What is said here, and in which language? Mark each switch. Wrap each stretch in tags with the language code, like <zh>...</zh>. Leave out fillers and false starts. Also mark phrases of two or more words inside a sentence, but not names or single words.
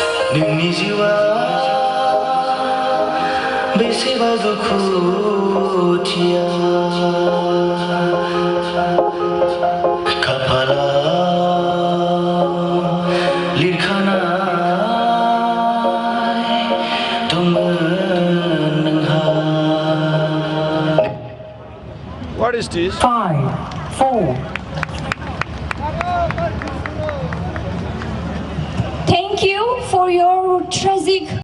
<brx>नोंनि जिउआ बेसेबा दुखुथिया खाफालाव लिरखानाय दंमोन नोंहा।</brx> <en>What is this? 5, 4. Thank you for your tragic</en>